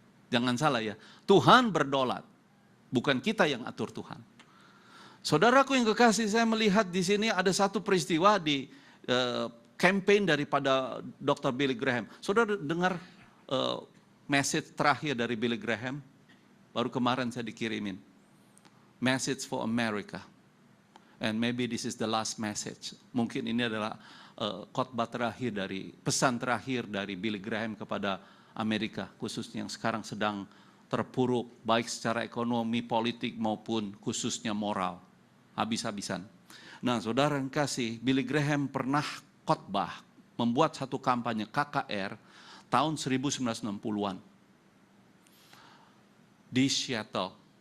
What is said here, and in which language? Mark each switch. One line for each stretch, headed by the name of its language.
Indonesian: Jangan salah ya, Tuhan berdaulat. Bukan kita yang atur Tuhan. Saudaraku yang kekasih, saya melihat di sini ada satu peristiwa di campaign daripada Dr. Billy Graham. Saudara dengar message terakhir dari Billy Graham? Baru kemarin saya dikirimin.
English: Message for America. And maybe this is the last message.
Indonesian: Mungkin ini adalah khotbah terakhir pesan terakhir dari Billy Graham kepada Amerika, khususnya yang sekarang sedang terpuruk, baik secara ekonomi, politik maupun khususnya moral. Habis-habisan. Nah, saudara yang kasih, Billy Graham pernah khotbah, membuat satu kampanye KKR tahun 1960-an di Seattle.